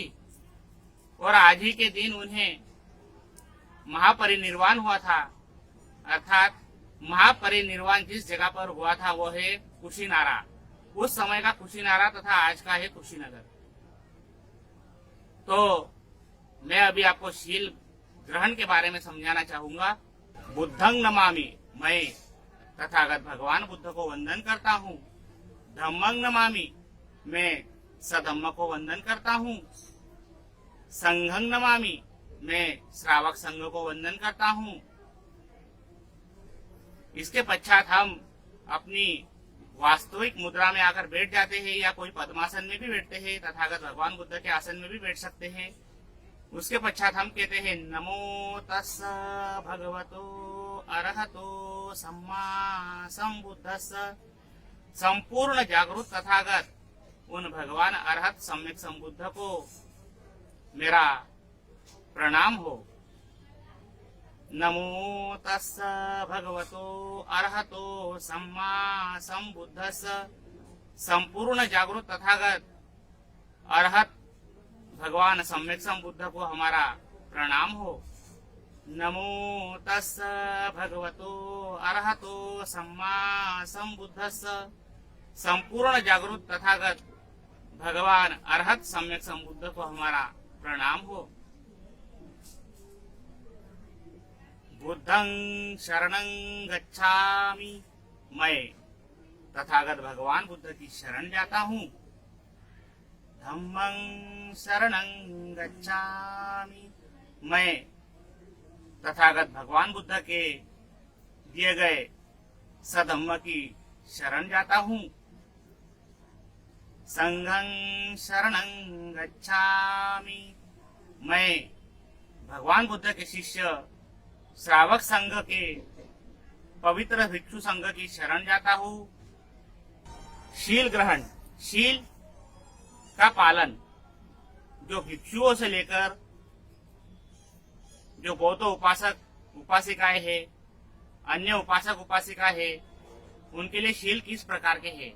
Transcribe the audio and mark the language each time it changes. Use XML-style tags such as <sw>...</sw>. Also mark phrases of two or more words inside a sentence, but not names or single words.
<hi>और आज ही के दिन उन्हें महापरिनिर्वाण हुआ था, अर्थात महापरिनिर्वाण जिस जगह पर हुआ था वो है कुशीनारा, उस समय का कुशीनारा तथा आज का है कुशीनगर। तो मैं अभी आपको शील ग्रहण के बारे में समझाना चाहूंगा।</hi> <pi>बुद्धं नमामि,</pi> <hi>मैं तथागत भगवान बुद्ध को वंदन करता हूँ।</hi> <pi>धम्मं नमामि,</pi> <hi>मैं सधम्म को वंदन करता हूँ।</hi> <pi>संघं नमामि,</pi> <hi>मैं श्रावक संघ को वंदन करता हूँ। इसके पश्चात हम अपनी वास्तविक मुद्रा में आकर बैठ जाते हैं या कोई पद्मासन में भी बैठते हैं, तथागत भगवान बुद्ध के आसन में भी बैठ सकते हैं। उसके पश्चात हम कहते हैं</hi> <pi>नमो तस्स भगवतो अरहतो सम्मा संबुद्धस्स।</pi> <hi>संपूर्ण जागरूक तथागत उन भगवान अरहत सम्यक संबुद्ध को मेरा प्रणाम हो।</hi> <pi>नमो तस्स भगवतो अरहतो सम्मा संबुद्धस्स।</pi> <hi>संपूर्ण जागरूक तथागत अरहत भगवान सम्यक संबुद्ध को हमारा प्रणाम हो।</hi> <pi>नमो तस्स भगवतो अरहतो सम्मा संबुद्धस्स।</pi> <hi>संपूर्ण जागरूक तथागत भगवान अरहत सम्यक संबुद्ध को हमारा प्रणाम हो।</hi> <pi>बुद्धं शरणं गच्छामि,</pi> <hi>मैं तथागत भगवान बुद्ध की शरण जाता हूँ।</hi> <pi>धम्मं शरणं गच्छामि,</pi> <hi>मैं तथागत भगवान बुद्ध के दिए गए सधम्म की शरण जाता हूँ।</hi> <pi>संघं शरणं गच्छामि,</pi> <hi>मैं भगवान बुद्ध के शिष्य श्रावक संघ के पवित्र भिक्षु संघ की शरण जाता हूँ। शील ग्रहण, शील का पालन, जो भिक्षुओं से लेकर जो बौद्ध उपासक उपासिकाएं हैं, अन्य उपासक उपासिका है, उनके लिए शील किस प्रकार के हैं।</hi>